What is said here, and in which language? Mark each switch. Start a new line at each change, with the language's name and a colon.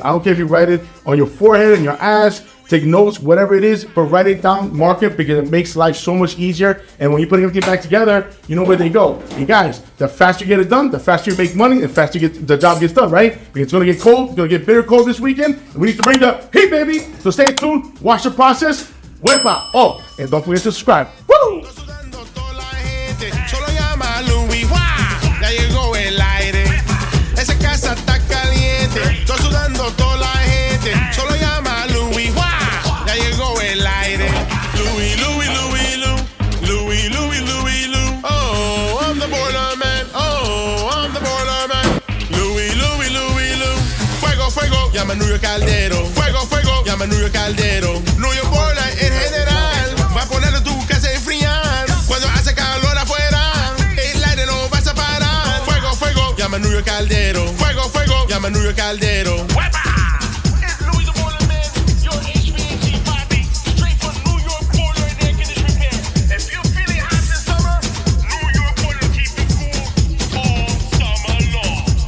English: I don't care if you write it on your forehead, on your ass, take notes, whatever it is, but write it down, mark it, because it makes life so much easier. And when you put everything back together, you know where they go. And guys, the faster you get it done, the faster you make money, the faster the job gets done, right? Because it's going to get cold, it's going to get bitter cold this weekend. And we need to bring the heat, baby. So stay tuned, watch the process, whip out. Oh, and don't forget to subscribe. Woo!
Spanish: Solo llama a Louis Hvac, ya llegó el aire. Esa casa está caliente, estoy sudando toda la gente. Solo llama a Louis Hvac, ya llegó el aire. Louis, Louis, Louis, Louis, Louis, Louis, Louis.
English: Oh, I'm the boiler man. Oh, I'm the boiler man. Louis, Louis, Louis, Louis.
Spanish: Fuego, fuego, llama a New York Caldero. Fuego, fuego, llama a New York Caldero. New York boiler en general va a poner tu casa a enfriar. Cuando hace calor afuera, el aire no vas a parar. Fuego, fuego, llama a New York Caldero. Fuego, fuego, llama a New York Caldero.
English: It's Louis the Boiler Man, your HVAC Bobby, straight from New York Boiler and Air Conditioning Repair. If you're feeling hot this summer, New York Boiler keep you cool all summer long.